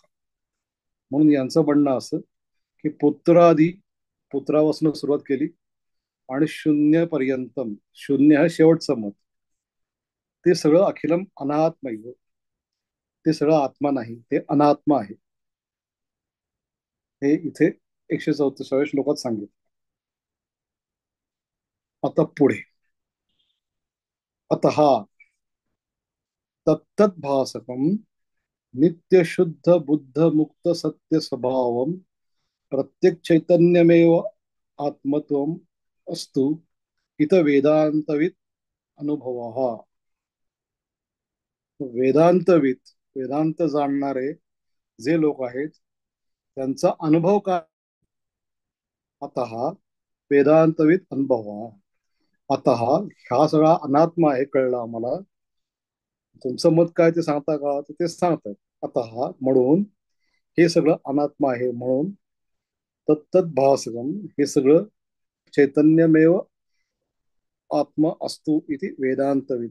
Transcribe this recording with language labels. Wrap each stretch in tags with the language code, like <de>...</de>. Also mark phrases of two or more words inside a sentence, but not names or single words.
<mr>म्हणून यांचं म्हणणं असं की पुत्रादी, पुत्रापासून सुरुवात केली आणि</mr> <sa>शून्य पर्यंतम,</sa> <mr>शून्य हा शेवटचं मत, ते सगळं</mr> <sa>अखिलम अनात्म.</sa> <mr>ते सगळं आत्मा नाही, ते अनात्मा आहे. हे इथे 134व्या श्लोकात सांगितलं. आता पुढे,</mr> <sa>अतः तत्तत् भासकम नित्य शुद्ध बुद्ध मुक्त सत्य स्वभावम प्रत्येक चैतन्यमेव आत्मत्वम अस्तु इत वेदांतवित अनुभव.</sa> <mr>वेदांतवित, वेदांत जाणणारे जे लोक आहेत त्यांचा अनुभव काय?</mr> <sa>अतः वेदांतवित अनुभव.</sa> <mr>अतः हा सगळा अनात्मा आहे कळलं आम्हाला. तुमचं मत काय ते सांगता का? तर ते सांगतात. अतः म्हणून हे सगळं अनात्मा आहे म्हणून</mr> <sa>तत्तत् भासकम,</sa> <mr>हे सगळं चैतन्यमेव आत्मा असतो इति वेदांतवित.</mr>